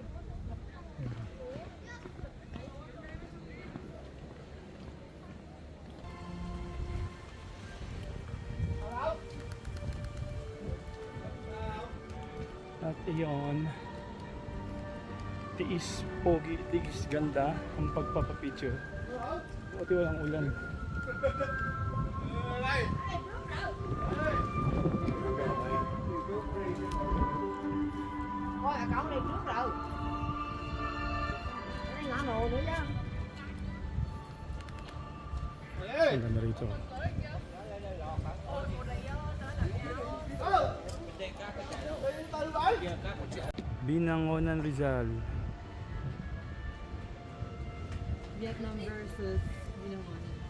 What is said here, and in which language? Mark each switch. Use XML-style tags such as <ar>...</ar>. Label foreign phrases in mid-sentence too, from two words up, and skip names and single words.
<tl>At iyon, tiis pogi, tiis ganda ang pagpapapicture. Buti walang ulan.</tl> <vi>Thôi, cậu này trước rồi. Cái này ngã mồ nữa chứ.</vi> <tl>Ang ganda rito. Binangonan Rizal. Vietnam versus Binangonan.</tl>